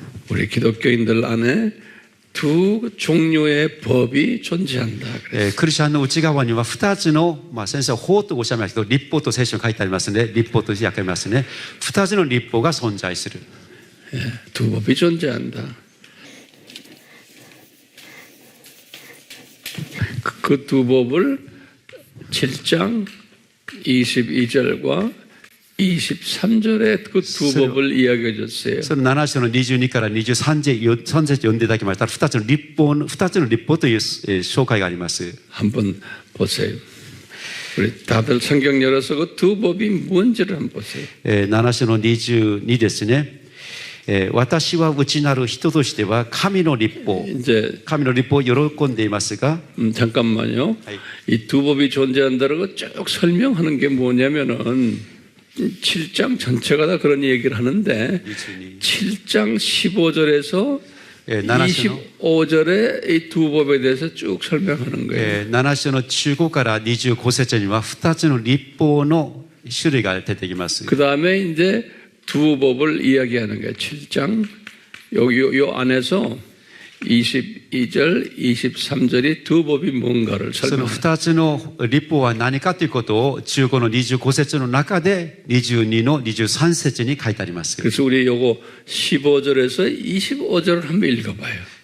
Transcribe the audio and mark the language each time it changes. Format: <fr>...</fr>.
<ko>우리 기독교인들 안에 두 종류의 법이 존재한다.</ko> <ja>クリスチャンの内側には2つの、先生は法とおっしゃいますけど、律法と聖書に書いてありますね。律法と訳ありますね。2つの律法が存在する。</ja> <ko>두 법이 존재한다. 그 두 법을 7장 22절과 23절에 그 두 법을 이야기해 줬어요.</ko> <ja>その7章の22から23節読んでいただきましたら、2つの律法という紹介があります。</ja> <ko>한번 보세요. 우리 다들 성경 열어서 그 두 법이 뭔지를 한번 보세요.</ko> <ja>7章の22ですね。私は内なる人としては神の律法を喜んでいますが</ja> <ko>잠깐만요. 이 두 법이 존재한다는 거 쭉 설명하는 게 뭐냐면은 7장 전체가 다 그런 얘기를 하는데 7장 15절에서 25절에 이 두 법에 대해서 쭉 설명하는 거예요.</ko> <ja>7章の15から25節には2つの律法の種類が出てきます。</ja> <ko>그 다음에 이제 두 법을 이야기하는 거예요. 7장 요 안에서 22절, 23절이 두 법이 뭔가를</ko> <ja>その</ja> <ko>설명합니다.</ko> <ja>2つの立法は何かということを15の25節の中で22の23節に書いてあります。</ja> <ko>그래서 우리 요거 15절에서 25절을 한번 읽어봐요.</ko>